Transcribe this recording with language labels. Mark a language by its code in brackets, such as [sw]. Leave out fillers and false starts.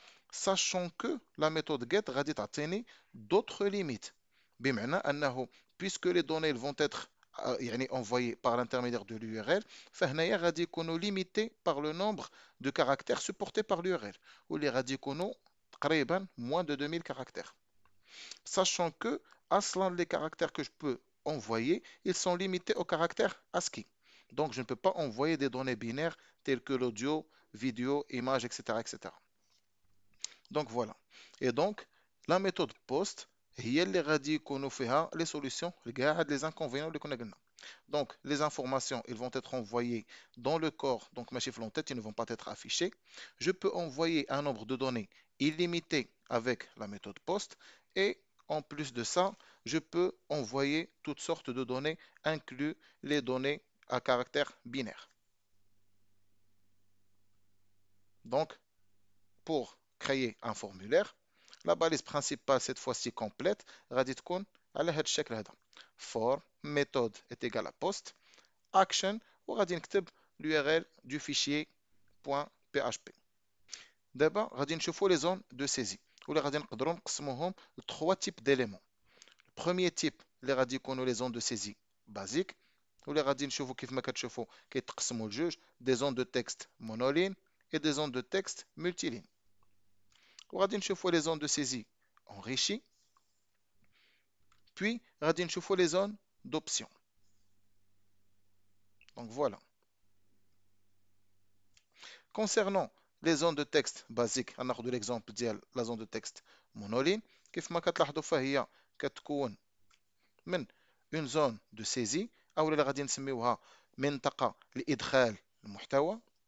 [fr] Sachant que la méthode get [ar] غادي تعطيني [fr] d'autres limites [ar] بمعنى أنه [fr] puisque les données vont être يعني envoyées par l'intermédiaire de l'URL [ar] فهنايا غادي يكونوا [fr] limités par le nombre de caractères supportés par l'URL [ar] واللي غادي يكونوا تقريبا [fr] moins de 2000 caractères. Sachant que أصلا les caractères que je peux envoyer ils sont limités aux caractères ASCII. Donc je ne peux pas envoyer des données binaires telles que l'audio, vidéo, images, etc., etc. Donc voilà. Et donc, la méthode POST [ar] هي اللي غادي يكونوا فيها [fr] les solutions [ar] لكاع هاد [fr] les inconvénients [ar] اللي كنا قلنا. [fr] Donc, les informations, ils vont être envoyées dans le corps, donc ma chiffre en tête, ils ne vont pas être affichés. Je peux envoyer un nombre de données illimité avec la méthode POST et en plus de ça, je peux envoyer toutes sortes de données, inclus les données à caractère binaire. Donc, pour créer un formulaire, la balise principale cette fois-ci complète [ar] غادي تكون على هذا الشكل هذا [fr] for méthode est égal à post action [ar] وغادي نكتب [fr] l'URL du fichier .php. [ar] دابا غادي نشوفوا [fr] les zones de saisie [ar] ولا غادي نقدروا نقسموهم ل [fr] 3 types d'éléments. Le premier type [ar] اللي غادي يكونوا [fr] les zones de saisie basique [ar] ولا غادي نشوفوا كيف ما كتشوفوا كيتقسموا لجوج [fr] des zones de texte monoline et des zones de texte multiline. [ar] وغادي نشوفوا [fr] les zones de saisie enrichies puis [ar] غادي نشوفوا [fr] les zones d'options. Donc voilà. Concernant les zones de texte basiques [ar] غناخذوا [fr] l'exemple ديال la zone de texte monoline [ar] كيف ما كتلاحظوا فهي كتكون من [fr] une zone de saisie [ar] او اللي غادي نسميوها منطقة لإدخال المحتوى